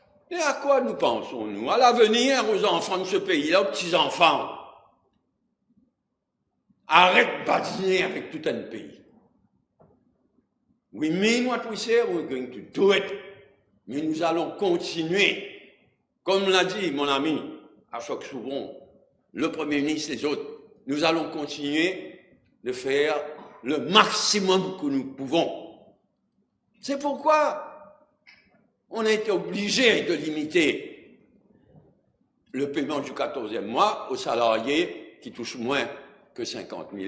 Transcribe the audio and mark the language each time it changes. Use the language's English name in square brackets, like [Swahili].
[French] Et à quoi nous pensons, nous? À l'avenir, aux enfants de ce pays-là, aux petits-enfants. Arrête de badiner avec tout un pays. [English] We mean what we say, we're going to do it. [French] Mais nous allons continuer. Comme l'a dit mon ami Ashok Soubon, le Premier ministre, les autres, nous allons continuer de faire le maximum que nous pouvons. C'est pourquoi on a été obligé de limiter le paiement du 14e mois aux salariés qui touchent moins que 50 000.